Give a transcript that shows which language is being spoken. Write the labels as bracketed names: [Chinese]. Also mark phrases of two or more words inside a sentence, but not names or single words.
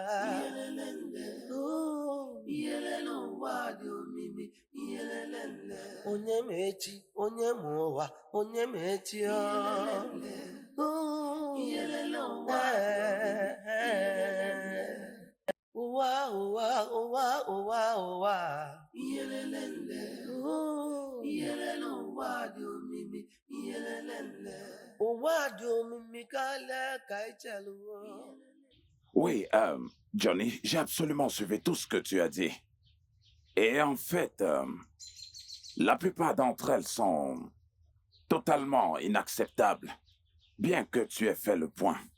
[Igbo] Onye ma echi, onye ma ụwa, onye ma echi ọ. Ụwa, ụwa, ụwa, ụwa, ụwa. [French] Oui, Johnny, j'ai absolument suivi tout ce que tu as dit. Et en fait, la plupart d'entre elles sont totalement inacceptables, bien que tu aies fait le point.